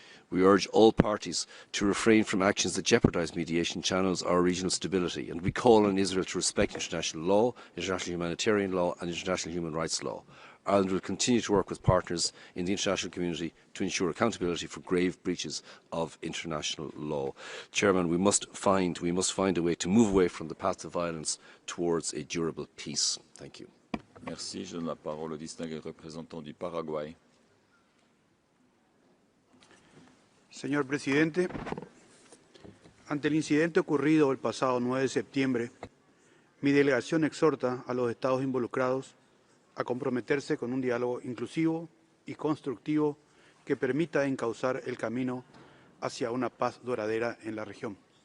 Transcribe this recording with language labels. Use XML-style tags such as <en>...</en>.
<en>We urge all parties to refrain from actions that jeopardise mediation channels or regional stability, and we call on Israel to respect international law, international humanitarian law and international human rights law. Ireland will continue to work with partners in the international community to ensure accountability for grave breaches of international law. Chairman, we must find a way to move away from the path of violence towards a durable peace. Thank you.</en> <fr>Merci. Je donne la parole au distingué représentant du Paraguay.</fr> <es>Señor presidente, ante el incidente ocurrido el pasado 9 de septiembre, mi delegación exhorta a los estados involucrados a comprometerse con un diálogo inclusivo y constructivo que permita encauzar el camino hacia una paz duradera en la región.</es>